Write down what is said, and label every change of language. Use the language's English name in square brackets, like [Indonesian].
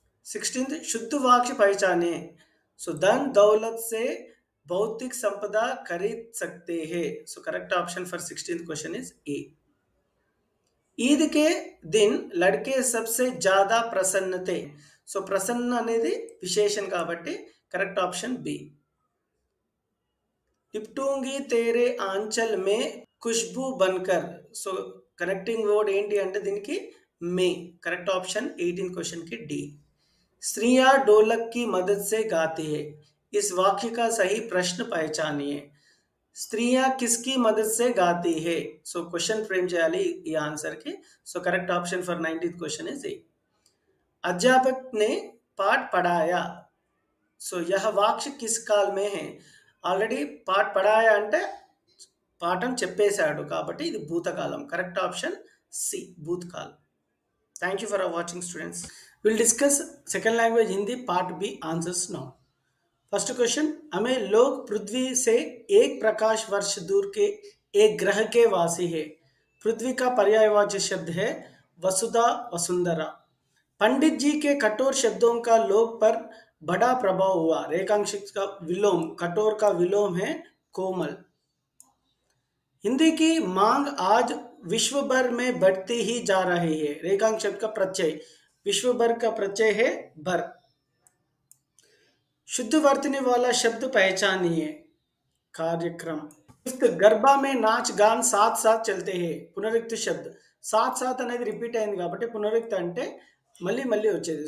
[Hindi] 16th, शुद्ध वाक्य पहचाने. सो धन दौलत से भौतिक संपदा खरीद सकते हैं. [English] So correct option for 16th question is A. [Hindi] Eid के दिन लड़के सबसे ज्यादा प्रसन्न थे. [Telugu] सो प्रसन्न అనేది విశేషణ కాబట్టి [English] Correct option B. [Hindi] लिपटूंगी तेरे आंचल में खुशबू बनकर. [English] so connecting word [Telugu] ఏంటి అంటే దీనికి మే. [English] correct option 18 question [Hindi] की डी. स्त्रियां ढोलक की मदद से गाती है. इस वाक्य का सही प्रश्न पहचानिए. स्त्रियां किसकी मदद से गाती है. [English] so question frame [Telugu] చేయాలి ఈ ఆన్సర్ కి. [English] So correct option for 19th question is A. [Hindi] अध्यापक ने पाठ पढ़ाया. सो यह वाक्य किस काल में है. [Telugu] ఆల్రెడీ [Hindi] పాఠ పడాయా [Telugu] అంటే పాఠం చెప్పేశాడు కాబట్టి ఇది భూతకాలం. [English] Correct option C, భూతకాల్. Thank you for watching students. Will discuss second language Hindi part B answers now. [Hindi] First question, हमें लोग पृथ्वी से एक प्रकाश वर्ष दूर के एक ग्रह के वासी है. पृथ्वी का पर्यायवाची शब्द है वसुधा, वसुंधरा. पंडित जी के कठोर शब्दों का लोक पर बड़ा प्रभाव हुआ. रेखांश का विलोम, कठोर का विलोम है कोमल. हिंदी की मांग आज विश्व भर में बढ़ती ही जा रही है. रेखांश शब्द का प्रत्यय, विश्व भर का प्रत्यय है भर. शुद्ध वर्तनी वाला शब्द पहचानिए. कार्यक्रम. गरबा में नाच गान साथ साथ चलते हैं. పునరుక్తి शब्द. [Telugu] साथ साथ అనేది రిపీట్ అయింది కాబట్టి పునరుక్తి అంటే మళ్ళీ మళ్ళీ వచ్చేది.